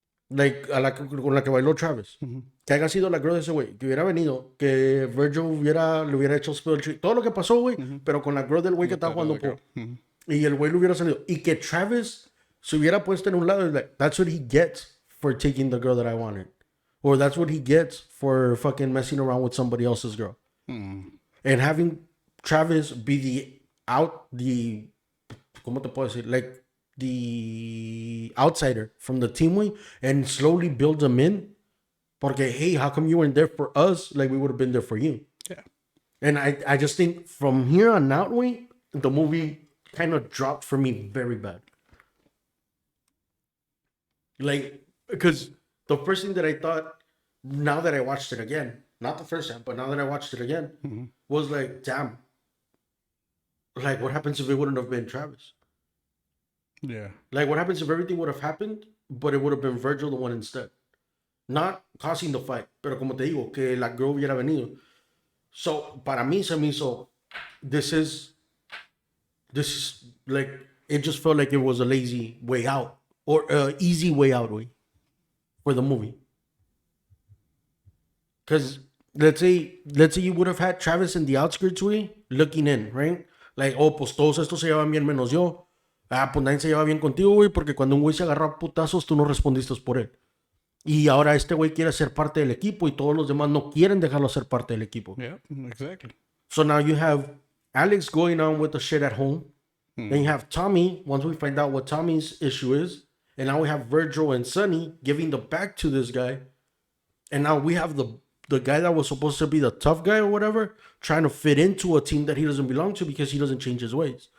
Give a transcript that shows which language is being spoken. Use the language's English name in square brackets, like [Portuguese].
[Spanish] Like, con la que bailó Travis. Que haya sido la girl de ese güey. Que hubiera venido. Que Virgil le hubiera hecho spill tree. Todo lo que pasó, güey. Pero con la girl del güey que estaba jugando pool. Y el güey le hubiera salido. Y que Travis se hubiera puesto en un lado. [English] Like, that's what he gets for taking the girl that I wanted. Or that's what he gets for fucking messing around with somebody else's girl. And having Travis be [Spanish] ¿cómo te puedo decir? [English] Like, the outsider from the team, way, and slowly build them in. Porque, hey, how come you weren't there for us? Like, we would have been there for you. Yeah. And I just think from here on out, way, the movie kind of dropped for me very bad. Like, because the first thing that I thought, now that I watched it again, not the first time, but now that I watched it again, was like, damn. Like, what happens if it wouldn't have been Travis? Yeah. Like, what happens if everything would have happened, but it would have been Virgil the one instead? Not causing the fight, [Spanish] pero como te digo, que la girl hubiera venido. [English] So, [Spanish] para mí se me hizo, [English] this is like, it just felt like it was a lazy way out, or easy way out, way, for the movie. Because let's say you would have had Travis in the outskirts, way, looking in, right? [Spanish] Like, oh, pues todos estos se llevan bien menos yo. Ah, pues nadie se lleva bien contigo, güey, porque cuando un güey se agarró a putazos, tú no respondiste por él. Y ahora este güey quiere ser parte del equipo y todos los demás no quieren dejarlo ser parte del equipo. [English] Yeah, exactly. So now you have Alex going on with the shit at home. Then you have Tommy, once we find out what Tommy's issue is. And now we have Virgil and Sonny giving the back to this guy. And now we have the guy that was supposed to be the tough guy or whatever, trying to fit into a team that he doesn't belong to because he doesn't change his ways.